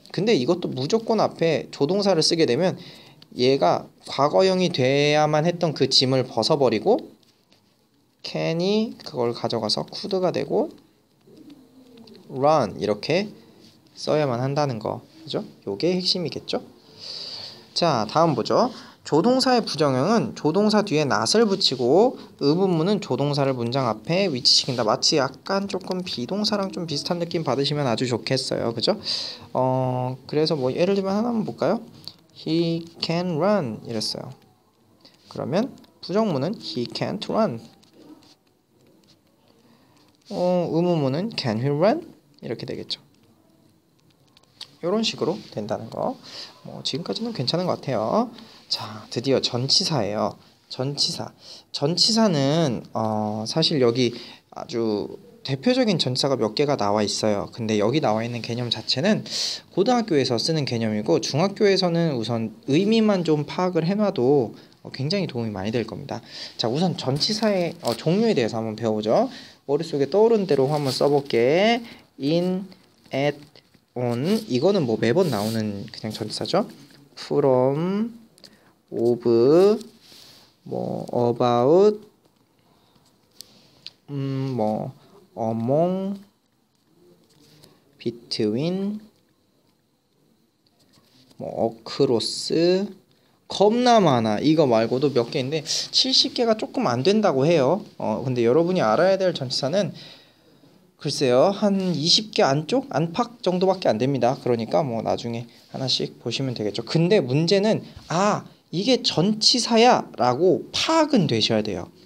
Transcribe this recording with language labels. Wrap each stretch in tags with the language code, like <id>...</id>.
<ko>근데 이것도 무조건 앞에 조동사를 쓰게 되면 얘가 과거형이 돼야만 했던 그 짐을 벗어버리고 can이 그걸 가져가서 could가 되고 run 이렇게 써야만 한다는 거. 그죠? 요게 핵심이겠죠? 자, 다음 보죠. 조동사의 부정형은 조동사 뒤에 not을 붙이고 의문문은 조동사를 문장 앞에 위치시킨다. 마치 약간 조금 비동사랑 좀 비슷한 느낌 받으시면 아주 좋겠어요. 그죠? 그래서 뭐 예를 들면 하나만 볼까요?</ko> <en>He can run</en> <ko>이랬어요. 그러면 부정문은</ko> <en>he can't run.</en> <ko>의문문은</ko> <en>can he run?</en> <ko>이렇게 되겠죠. 이런 식으로 된다는 거. 뭐 지금까지는 괜찮은 것 같아요. 자, 드디어 전치사예요. 전치사는 사실 여기 아주 대표적인 전치사가 몇 개가 나와 있어요. 근데 여기 나와 있는 개념 자체는 고등학교에서 쓰는 개념이고 중학교에서는 우선 의미만 좀 파악을 해놔도 굉장히 도움이 많이 될 겁니다. 자, 우선 전치사의 종류에 대해서 한번 배워보죠. 머릿속에 떠오른 대로 한번 써볼게.</ko> <en>in, at, on.</en> <ko>이거는 뭐 매번 나오는 그냥 전치사죠.</ko> <en>from, of, 뭐 about, 뭐 among, between, 뭐 across,</en> <ko>겁나 많아. 이거 말고도 몇 개인데 70개가 조금 안 된다고 해요. 근데 여러분이 알아야 될 전치사는 글쎄요, 한 20개 안쪽? 안팎 정도밖에 안 됩니다. 그러니까 뭐 나중에 하나씩 보시면 되겠죠. 근데 문제는 이게 전치사야 라고 파악은 되셔야 돼요.</ko>